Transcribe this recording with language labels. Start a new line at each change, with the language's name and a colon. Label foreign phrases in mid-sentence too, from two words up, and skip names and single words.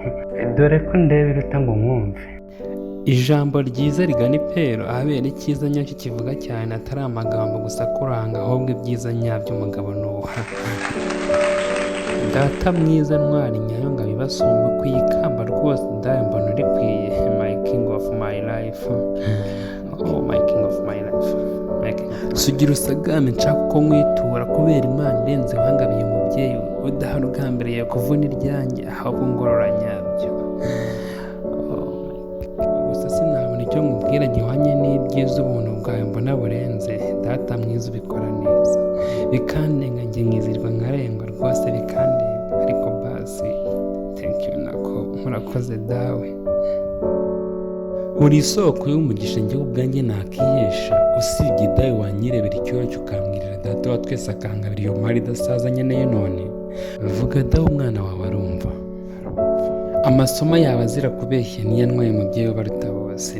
Kinyarwanda: Dore ko ndeba iruta ngo nkumve. Ijambo ryiza rigana ipero, ahabera icyiza nyacyo kivuga cyane, atari amagambo gusa akuranga, ahubwo ibyiza nyabyo umugabo ni uwo. Data mwiza, ntwari nyayo, ngo abibasumbe ku ikamba rwose, dawe mbona urikwiye,
English: my king of my life. Oh, my king of my life. My king of my life.
Kinyarwanda: Sugira usagame, nshaka uko nkwitura, kubera Imana irenze wangabiye umubyeyi, udahari ugambiriye kuvuna iryanjye, ahubwo ngorora nyabyo. Oh, gusa sinabona icyo nkubwira gihwanye n'ibyiza ubuntu bwawe mbona burenze, data mwiza ubikora neza. Bikandenga njye nkizirwa nkarengwa rwose bikandenga, ariko basi,
English: thank you
Kinyarwanda: nako, murakoze dawe. Uri isoko y'umugisha njye ubwanjye nakihesha, usibye dawe wanyirebera icyoroshye ukambwirira data wa twese akangabira iyo mpari idasaza nkeneye none. Vuga dawe umwana wawe arumva. Amasomo yawe azira kubeshya niyo antwaye umubyeyi ubaruta bose.